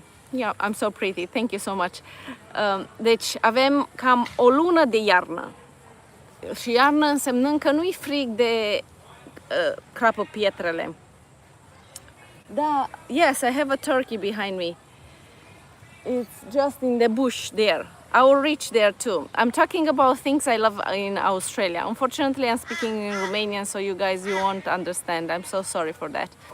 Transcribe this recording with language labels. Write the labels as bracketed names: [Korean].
[English] Yeah, I'm so pretty, thank you so much. [Romanian] Deci avem cam o lună de iarnă. Și iarnă însemnând că nu-i frig de crapă pietrele. [English] Da, yes, I have a turkey behind me. It's just in the bush there. I will reach there too. I'm talking about things I love in Australia. Unfortunately, I'm speaking in Romanian, so you won't understand. I'm so sorry for that.